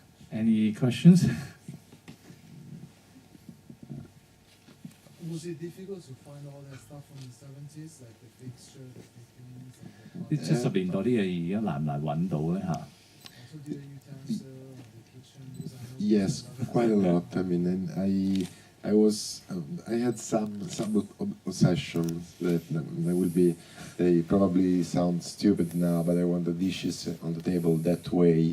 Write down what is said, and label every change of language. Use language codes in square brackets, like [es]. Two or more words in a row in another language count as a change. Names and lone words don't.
[en] Any questions? Was it difficult to find all that stuff from the 70s, like the fixture, the fittings, and [yue] 啲70年代啲嘢而家難唔難揾到咧嚇？ [en] also the utensil, the kitchen, because I know Yes, quite a lot. I mean, and I had some obsessions that they will be. They probably sound stupid now, but I want the dishes on the table that way.